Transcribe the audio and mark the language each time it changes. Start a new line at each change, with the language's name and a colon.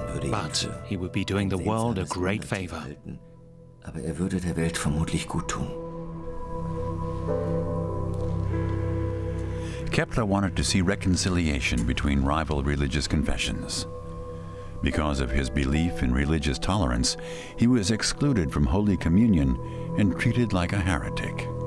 English: But he would be doing the world a great favor.
German: Aber würde der Welt vermutlich gut tun.
English: Kepler wanted to see reconciliation between rival religious confessions. Because of his belief in religious tolerance, he was excluded from Holy Communion and treated like a heretic.